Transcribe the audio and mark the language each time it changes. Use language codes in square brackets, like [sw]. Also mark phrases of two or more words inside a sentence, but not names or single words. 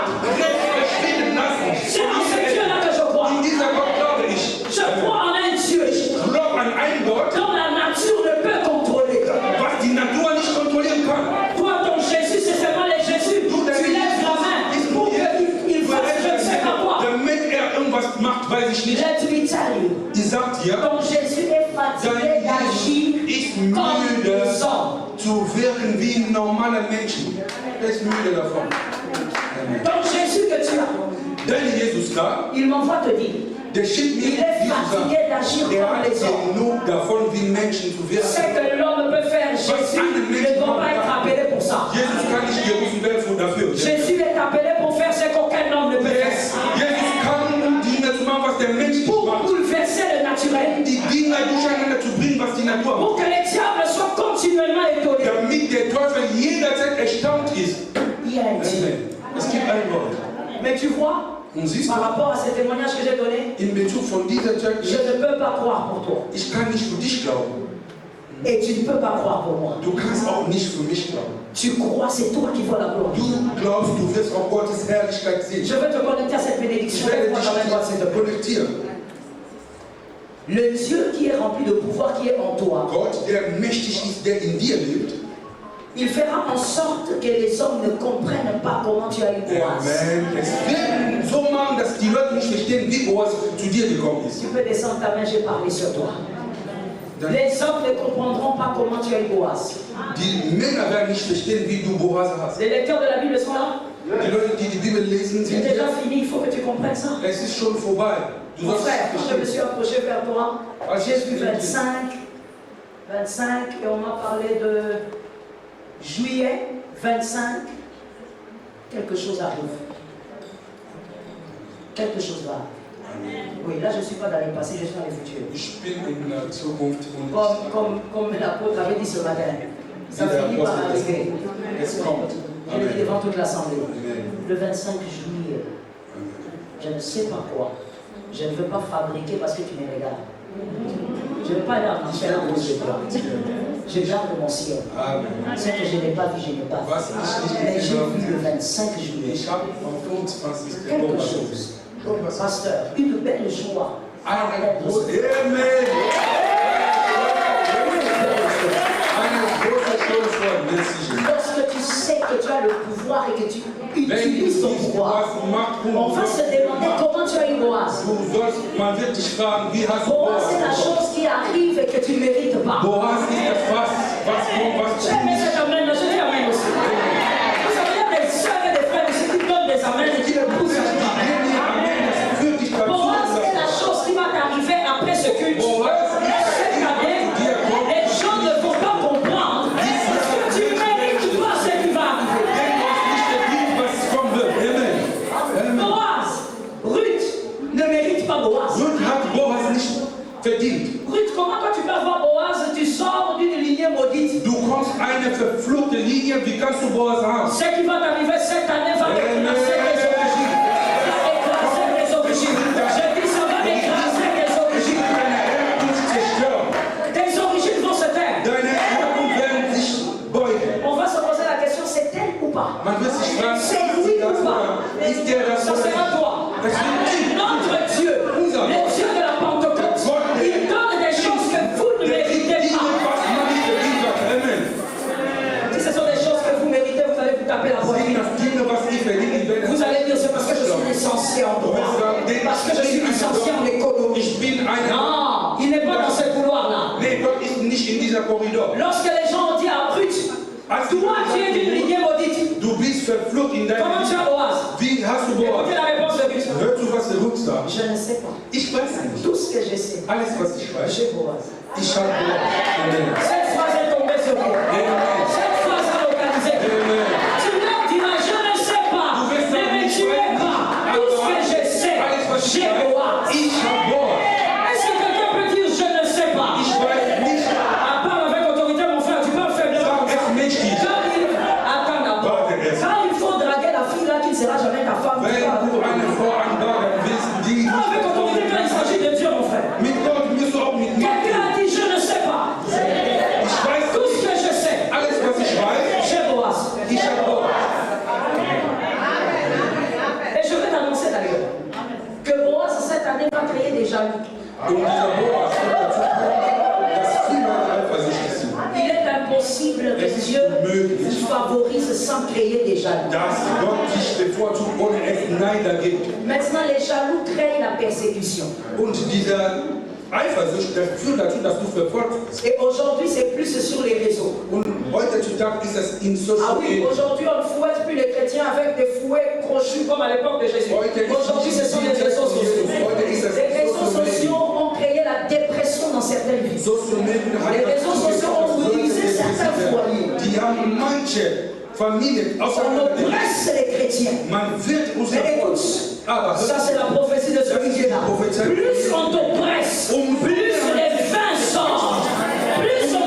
[fr] C'est en ce Dieu-là que je crois. Je crois en un Dieu dont la nature ne peut contrôler. Toi, ton Jésus, c'est seulement les Jésus. Tu lèves la main pour qu'il fasse je ne sais pas quoi. [en] Let me tell you, [fr] ton Jésus est fatigué d'agir comme les hommes. [de] Zu wirken wie ein normaler Mensch. Er ist müde davon. [fr] Ton Jésus que tu as, [de] Dein Jesus da, [fr] il m'envoie te dire, [de] der schickt mir [fr] il est [de] Jesus [fr] fatigué [de] da. [fr] d'agir [de] Der [fr] comme [de] hat [fr] les hommes. [de] genug davon, wie Menschen zu wirken. [fr] Ce que l'homme peut faire, Jésus ne doit pas être appelé pour ça. [de] Jesus kann nicht gerufen werden dafür. [fr] Jésus est appelé pour faire ce qu'aucun homme ne peut faire. [de] Jesus kann Dinge zu machen, was der Mensch nicht [fr] Pour [de] macht. [fr] bouleverser le naturel. [de] Die Dinge durcheinander [fr] Pour que les diables soient continuellement étonnés. [de] Damit der Teufel jederzeit erstaunt ist. [fr] Il y a un Dieu. [de] Es gibt ein Gott. [fr] Mais tu vois, par rapport à ce témoignage que j'ai donné, [de] in Bezug von dieser [fr] je ne peux pas croire pour toi. [de] Ich kann nicht für dich glauben. [fr] Et tu ne peux pas croire pour moi. [de] Du kannst auch nicht für mich glauben. [fr] Tu crois, c'est toi qui vois la gloire. [de] Du glaubst, du wirst auch Gottes Herrlichkeit sehen. [fr] Je vais te connecter à cette bénédiction. [de] Ich werde dich connectieren. [fr] Le Dieu qui est rempli de pouvoir qui est en toi. [de] Gott, der mächtig ist, der in dir lebt. [fr] Il fera en sorte que les hommes ne comprennent pas comment tu as eu Boaz. Amen. [de] Es wird so machen, dass die Leute nicht verstehen, wie Boaz zu dir gekommen ist. [fr] Tu peux descendre ta main, j'ai parlé sur toi. Les hommes ne comprendront pas comment tu as eu Boaz. [de] Die Männer werden nicht verstehen, wie du Boaz hast. [fr] Les lecteurs de la Bible sont là. [de] Die Leute, die die Bibel lesen, [fr] C'est [de] sind [fr] déjà [de] hier. [fr] fini, il faut que tu comprennes ça. [de] Es ist schon vorbei. Du [fr] Mon [de] sollst [fr] frère, quand je me suis approché vers toi, j'ai vu 25, et on m'a parlé de juillet 25, quelque chose arrive. Quelque chose va. Oui, là je ne suis pas dans le passé, je suis dans le futur. [de] Ich bin in der Zukunft und [fr] Comme l'apôtre avait dit ce matin, ça finit par arriver. [de] es kommt. [fr] Je l'ai dit devant toute l'assemblée. Amen. Le 25 juillet, je ne sais pas quoi. Je ne veux pas fabriquer parce que tu me regardes. Je ne veux pas aller en enfer à cause de toi. Je garde mon ciel. Amen. Ce que je n'ai pas vu, je n'ai pas [de] Was [fr] vu. [de] ich [fr] Mais [de] nicht [fr] j'ai [de] gesehen [fr] vu [de] habe, [fr] le 25 juillet [de] ich habe am 25. [fr] quelque chose. Pasteur, une belle joie. [de] Eine große Amen. Eine große Freude. [fr] Merci. Lorsque tu sais que tu as le pouvoir et que tu utilises ton pouvoir, on va se demander comment tu as eu Boaz. [de] Man wird dich fragen, wie hast du [fr] Boaz, c'est la [de] Boaz? [fr] chose qui arrive et que tu ne mérites pas. [de] Boaz ist etwas, was kommt, [fr] J'ai aimé cet amen, je dis amen aussi. Vous savez, il y a des soeurs et des frères ici qui donnent des amens et qui le poussent à dire amen. Boaz est la chose qui va t'arriver après ce culte. Cette année, les gens ne vont pas comprendre parce que tu ne mérites pas ce qui va arriver. Boaz, Ruth ne mérite pas Boaz. [de] Ruth hat Boaz nicht verdient. [fr] Ruth, comment toi tu peux avoir Boaz, tu sors d'une lignée maudite. [de] Du kommst eine verfluchte Linie, wie kannst du Boaz haben? [fr] Ce qui va t'arriver cette année va écraser les origines. Va écraser les origines. Je dis ça va écraser les origines. Tes origines vont se taire. [de] Deine Erben werden sich beugen. [fr] On va se poser la question, c'est elle ou pas? [de] Man wird sich fragen, [fr] C'est lui ou pas? [de] ist der das [fr] Ça [de] oder [fr] sera [de] nicht? [fr] toi. [de] Das wird [fr] Notre Dieu, le Dieu de la Pentecôte, il donne des choses que vous ne méritez pas. Amen. Si ce sont des choses que vous méritez, vous allez vous taper la poitrine. Vous allez dire c'est parce que je suis licencié en droit, parce que je suis licencié en économie. Non, il n'est pas dans ce couloir-là. [de] Nee, Gott ist nicht in dieser Korridor. [fr] Lorsque les gens ont dit à Ruth, toi tu es d'une lignée maudite, [de] Du bist verflucht in deinem [fr] comment tu as Boaz? [de] Wie hast du Boaz? [fr] Écoutez la réponse de Ruth. [de] Hörst du, was der Ruth sagt? [fr] Je ne sais pas. [de] Ich weiß nicht. [fr] Tout ce que je sais, [de] Alles, was ich weiß. [fr] j'ai Boaz. [de] Ich habe Boaz. Amen. [fr] Cette phrase est tombée sur vous. Cette phrase a localisé. Amen. Tu leur diras, je ne sais pas, ne me tuez pas. Tout ce que je sais, j'ai Boaz. [de] Ich habe Boaz. [fr] Est-ce que quelqu'un peut dire, je ne sais pas? [de] Ich weiß nicht. [fr] À part avec autorité, mon frère, tu parles faiblement. [de] Sag es mächtig. [fr] Attends d'abord. Quand il faut draguer la fille là qui ne sera jamais ta femme, tu [de] Wenn [fr] parles [de] du eine Frau anbauen willst, die [fr] avec autorité quand il s'agit de Dieu, mon frère. [de] mit Gott musst du auch mit mir. [fr] Quelqu'un a dit, je ne sais pas. [de] Ich weiß [fr] Tout ce que je sais, [de] alles, was ich weiß. [fr] j'ai Boaz. [de] Ich habe Boaz. [fr] Et je vais t'annoncer d'ailleurs que Boaz cette année va créer des jaloux. [de] Und dieser Boaz wird dazu führen, dass viele eifersüchtig sind. [fr] Il est impossible que Dieu vous favorise sans créer des jaloux. [de] Dass Gott dich bevorzugt, ohne es Neider gibt. [fr] Maintenant, les jaloux créent la persécution. [de] Und dieser Eifersucht, das führt dazu, dass du verfolgt wirst. [fr] Et aujourd'hui, c'est plus sur les réseaux. [de] Und heutzutage ist das in [fr] Ah [de] Social [fr] oui, [de] Media. [fr] aujourd'hui, on ne fouette plus les chrétiens avec des fouets crochus comme à l'époque de Jésus. Aujourd'hui, ce sont les réseaux sociaux. Les réseaux sociaux ont créé la dépression dans certaines vies. Les réseaux sociaux ont utilisé certains foyers. [de] Die haben manche Familien [fr] On [de] auseinander. [fr] oppresse les chrétiens. [de] Man wird uns [fr] Mais écoute, [de] aber [fr] ça c'est la prophétie de celui qui est là. Plus on t'oppresse, plus les vins sortent, plus